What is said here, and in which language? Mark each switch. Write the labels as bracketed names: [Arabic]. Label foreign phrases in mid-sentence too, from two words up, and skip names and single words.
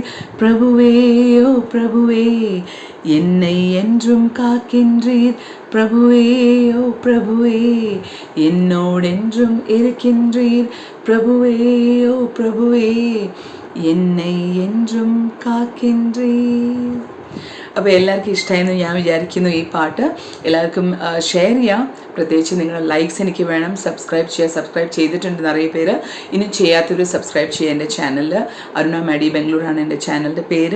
[Tamil] பிரபுவே ஓ பிரபுவே என்னை என்றும் காக்கின்றீர். பிரபுவே ஓ பிரபுவே என்னோடென்றும் இருக்கின்றீர். பிரபுவே ஓ பிரபுவே என்னை என்றுം കാക്കിன்றീർ. [Malayalam] അപ്പോൾ എല്ലാവർക്കും ഇഷ്ടമായെന്ന് ഞാൻ വിചാരിക്കുന്നു. ഈ പാട്ട് എല്ലാവർക്കും ഷെയർ ചെയ്യാം. പ്രത്യേകിച്ച് നിങ്ങളുടെ ലൈക്സ് എനിക്ക് വേണം. സബ്സ്ക്രൈബ് ചെയ്യുക. സബ്സ്ക്രൈബ് ചെയ്തിട്ടുണ്ട് നിറയെ പേര്. ഇനി ചെയ്യാത്തൊരു സബ്സ്ക്രൈബ് ചെയ്യുക എൻ്റെ ചാനലിൽ. അരുണ മാഡി ബാംഗ്ലൂരാണ് എൻ്റെ ചാനലിൻ്റെ പേര്.